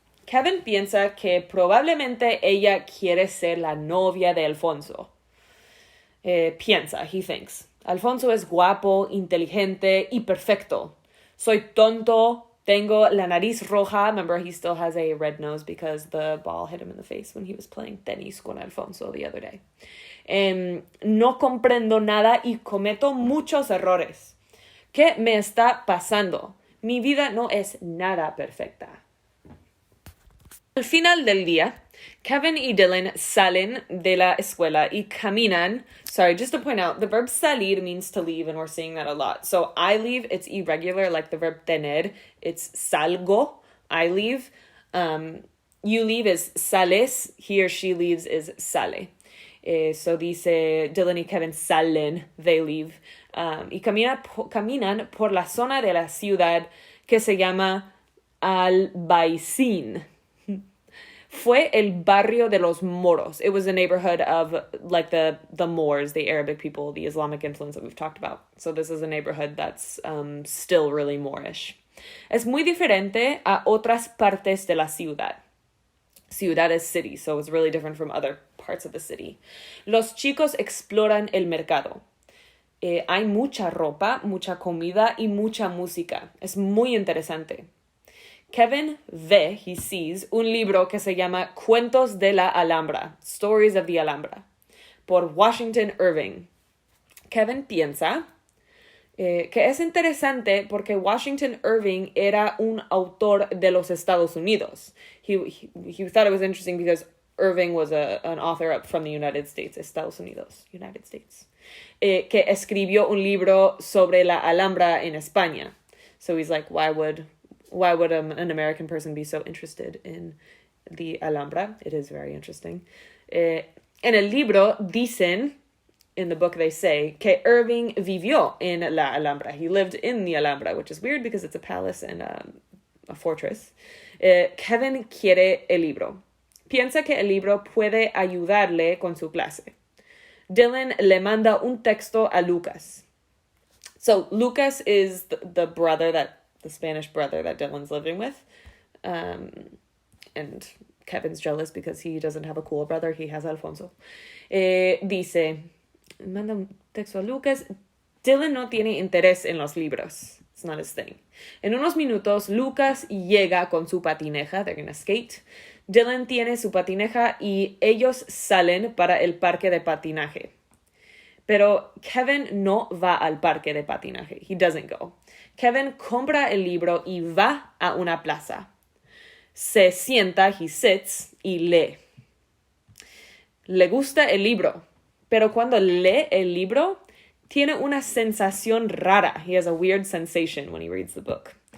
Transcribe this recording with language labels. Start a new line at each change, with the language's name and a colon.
Spanish: Kevin piensa que probablemente ella quiere ser la novia de Alfonso. Piensa,
English: he thinks.
Spanish: Alfonso es guapo, inteligente y perfecto. Soy tonto, tengo la nariz roja.
English: Remember, he still has a red nose because the ball hit him in the face when he was playing tenis con Alfonso the other day.
Spanish: No comprendo nada y cometo muchos errores. ¿Qué me está pasando? Mi vida no es nada perfecta. Al final del día, Kevin y Dylan salen de la escuela y caminan.
English: Sorry, just to point out, the verb salir means to leave, and we're seeing that a lot. So I leave, it's irregular, like the verb tener. It's salgo, I leave. You leave is sales. He or she leaves is sale. So
Spanish: dice Dylan y Kevin salen,
English: they leave.
Spanish: Y caminan por la zona de la ciudad que se llama Albaicín. Fue el barrio de los Moros.
English: It was a neighborhood of like the Moors, the Arabic people, the Islamic influence that we've talked about. So this is a neighborhood that's still really Moorish.
Spanish: Es muy diferente a otras partes de la ciudad.
English: Ciudad is city, so it's really different from other parts of the city.
Spanish: Los chicos exploran el mercado. Hay mucha ropa, mucha comida y mucha música. Es muy interesante. Kevin ve,
English: he sees,
Spanish: un libro que se llama Cuentos de la Alhambra,
English: Stories of the Alhambra,
Spanish: por Washington Irving. Kevin piensa que es interesante porque Washington Irving era un autor de los Estados Unidos.
English: He thought it was interesting because Irving was an author from the United States,
Spanish: Estados Unidos,
English: United States,
Spanish: que escribió un libro sobre la Alhambra en España.
English: So he's like, why would an American person be so interested in the Alhambra? It is very interesting.
Spanish: En el libro dicen,
English: in the book they say,
Spanish: que Irving vivió en la Alhambra.
English: He lived in the Alhambra, which is weird because it's a palace and a fortress.
Spanish: Kevin quiere el libro. Piensa que el libro puede ayudarle con su clase. Dylan le manda un texto a Lucas.
English: So Lucas is the Spanish brother that Dylan's living with. And Kevin's jealous because he doesn't have a cool brother. He has Alfonso.
Spanish: Dice, manda un texto a Lucas. Dylan no tiene interés en los libros.
English: It's not his thing.
Spanish: En unos minutos, Lucas llega con su patineja.
English: They're gonna skate.
Spanish: Dylan tiene su patineja y ellos salen para el parque de patinaje. Pero Kevin no va al parque de patinaje.
English: He doesn't go.
Spanish: Kevin compra el libro y va a una plaza. Se sienta,
English: he sits,
Spanish: y lee. Le gusta el libro, pero cuando lee el libro, tiene una sensación rara.
English: He has a weird sensation when he reads the book.